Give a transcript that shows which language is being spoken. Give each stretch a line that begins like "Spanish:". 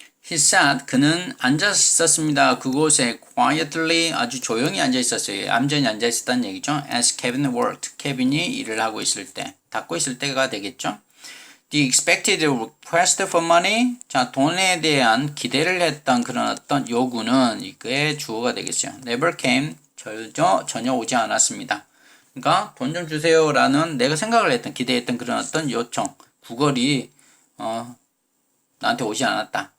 English: He sat.
Korean: 그는 앉아 있었습니다. 그곳에
English: quietly
Korean: 아주 조용히 앉아 있었어요. 얌전히 앉아 있었다는 얘기죠.
English: As Kevin worked.
Korean: 케빈이 일을 하고 있을 때, 닦고 있을 때가 되겠죠.
English: The expected request for money.
Korean: 자, 돈에 대한 기대를 했던 그런 어떤 요구는 이거의 주어가 되겠죠.
English: Never came.
Korean: 전혀 오지 않았습니다. 그러니까 돈 좀 주세요라는 내가 생각을 했던 기대했던 그런 어떤 요청, 구걸이 나한테 오지 않았다.